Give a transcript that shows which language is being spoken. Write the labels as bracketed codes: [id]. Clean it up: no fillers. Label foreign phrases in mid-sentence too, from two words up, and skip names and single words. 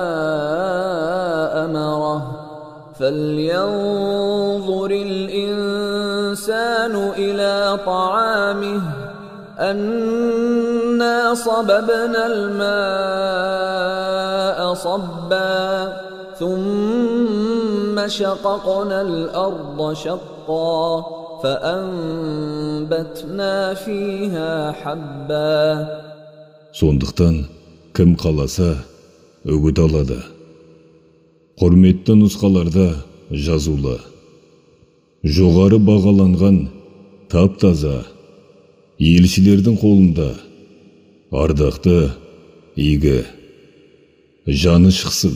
[ar] أمره فلينظر الإنسان إلى طعامه أنا صببنا الماء صبا ثم شققنا الأرض شقا فأنبتنا فيها حبا. [kk] Сондықтан кім қаласа үгіт алады. Құрметті нұсқаларда жазулы. Жоғары бағаланған тап-таза елшілердің қолында ардақты игі жаны шықсын.